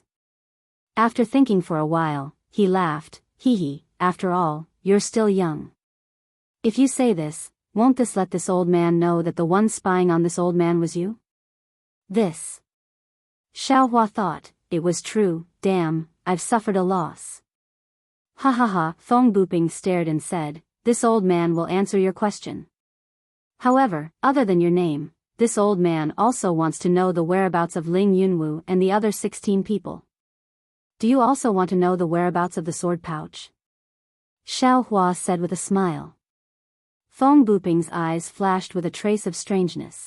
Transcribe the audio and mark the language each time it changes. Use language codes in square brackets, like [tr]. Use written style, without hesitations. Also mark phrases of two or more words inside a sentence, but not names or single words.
[en] After thinking for a while, he laughed, after all, you're still young. If you say this, won't this let this old man know that the one spying on this old man was you? This. Xiaohua thought, it was true, damn, I've suffered a loss. Ha ha ha, Feng Buping stared and said, this old man will answer your question. However, other than your name, this old man also wants to know the whereabouts of Ling Yunwu and the other 16 people. Do you also want to know the whereabouts of the sword pouch? Xiaohua said with a smile. Feng Buping's eyes flashed with a trace of strangeness.